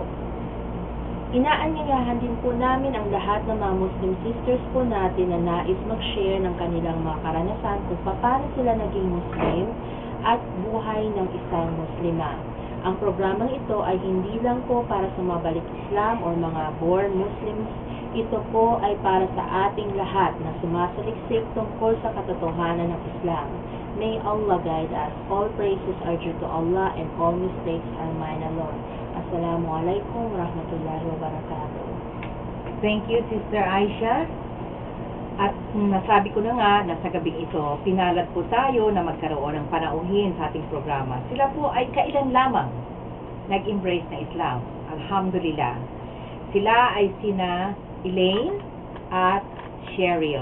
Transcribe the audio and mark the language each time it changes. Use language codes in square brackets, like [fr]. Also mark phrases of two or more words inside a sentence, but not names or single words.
[tl] Inaanyayahan din po namin ang lahat ng mga [en] Muslim sisters [tl] po natin na nais mag-share ng kanilang mga karanasan kung paano sila naging Muslim at buhay ng isang Muslima. Ang programang ito ay hindi lang po para sa mga balik Islam o mga [en] born Muslims. [tl] Ito po ay para sa ating lahat na sumasaliksik tungkol sa katotohanan ng Islam. [en] May Allah guide us. All praises are due to Allah and all mistakes are mine alone. [ar] السلام عليكم ورحمة الله وبركاته. [en] Thank you, Sister Aisha. [tl] At nasabi ko na nga na sa gabing ito, pinalad po tayo na magkaroon ng panauhin sa ating programa. Sila po ay kailan lamang nag-embrace na Islam. Alhamdulillah. Sila ay sina Elaine at Cheryl.